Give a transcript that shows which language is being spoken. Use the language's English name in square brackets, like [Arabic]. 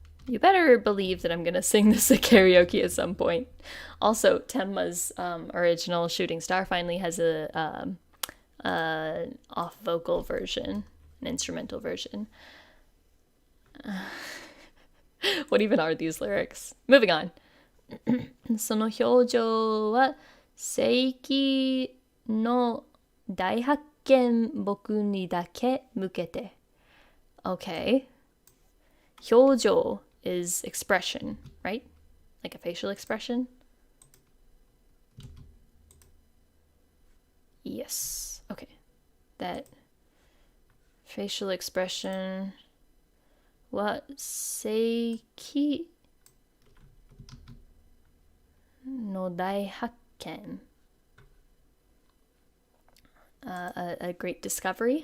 [English] You better believe that I'm gonna sing this at karaoke at some point. Also, Tenma's original Shooting Star finally has a off vocal version, an instrumental version. What even are these lyrics? Moving on. [Japanese] その表情は世紀の大発見僕にだけ向けて [English] Okay. 表情 is expression, right? Like a facial expression? Yes. Okay. That facial expression [Japanese] は世紀の大発見 [English] a great discovery.